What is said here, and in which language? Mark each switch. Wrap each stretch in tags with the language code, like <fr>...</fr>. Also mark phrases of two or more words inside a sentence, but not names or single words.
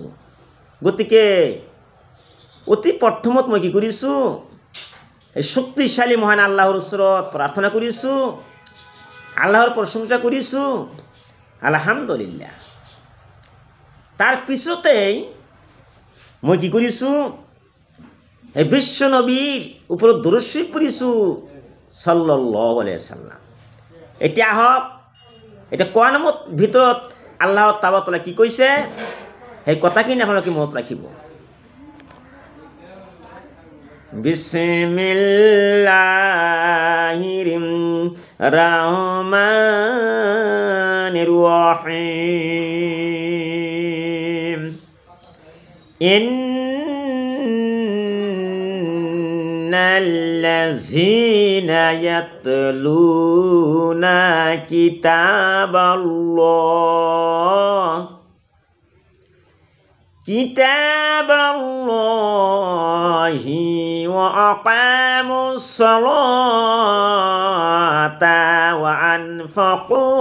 <as>গতিকে অতি প্ৰথমত মই কি কৰিছোঁ, এই শক্তিশালী মহান আল্লাহৰ ওচৰত প্ৰাৰ্থনা কৰিছোঁ, আল্লাহৰ প্ৰশংসা কৰিছোঁ, আলহামদুলিল্লাহ। তাৰ পিছতেই মই কি কৰিছোঁ, এই বিশ্ব নবীৰ ওপৰত দৰুদ শৰীফ পঢ়িছোঁ</as> <ar>صلى الله عليه وسلم.</ar> <as>এতিয়া আহক, এতিয়া কোৰাণৰ ভিতৰত আল্লাহ তাআলা কি কৈছে, সেই কথাখিনি আপোনালোকে মনত ৰাখিব।</as> <ar>بسم الله الرحمن الرحيم. إن الذين يتلون كتاب الله وأقاموا الصلاة وأنفقوا</ar>